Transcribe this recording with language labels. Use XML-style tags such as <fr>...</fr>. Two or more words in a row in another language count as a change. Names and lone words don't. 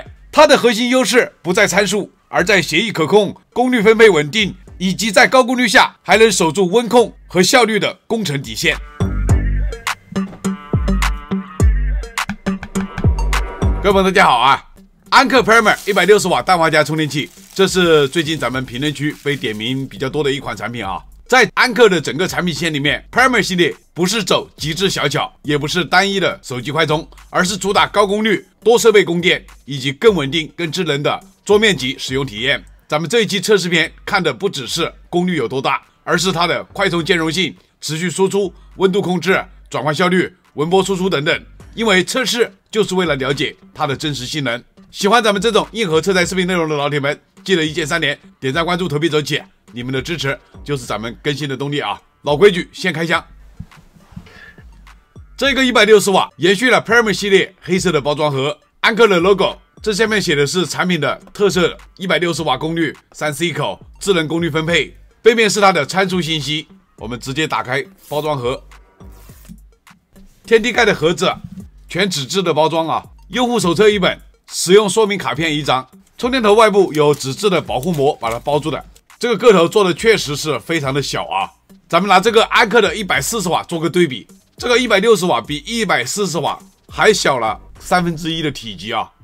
<zh>它的核心優勢不在參數，而在協議可控、功率分配穩定，以及在高功率下還能守住溫控和效率的工程底線。各位朋友大家好啊！安克 Primer 160瓦氮化鎵充電器，這是最近咱們評論區被點名比較多的一款產品啊。在安克的整個產品線裡面 ，Primer 系列不是走極致小巧，也不是單一的手機快充，而是主打高功率、多設備供電以及更穩定、更智能的桌面級使用體驗。咱們這一期測試片看的不只是功率有多大，而是它的快充兼容性、持續輸出、溫度控制、轉換效率、文波輸出等等。因為測試就是為了了解它的真實性能。喜歡咱們這種硬核車載視頻內容的老鐵們，記得一鍵3連，點讚、關注、投幣走起！你們的支持就是咱們更新的動力啊！老規矩，先開箱。這個160瓦延續了 Primer 系列黑色的包裝盒，安克的 logo， 這下面寫的是產品的特色160瓦功率3C 口智能功率分配，背面是它的參數信息。我們直接打開包裝盒，天地蓋的盒子，全紙質的包裝啊，用戶手冊一本。使用說明卡片1張，充電頭外部有紙質的保護膜把它包住的。這個個頭做的確實是非常的小啊。咱們拿這個安克的140瓦做個對比，這個160瓦比140瓦還小了1/3的體積啊。</zh>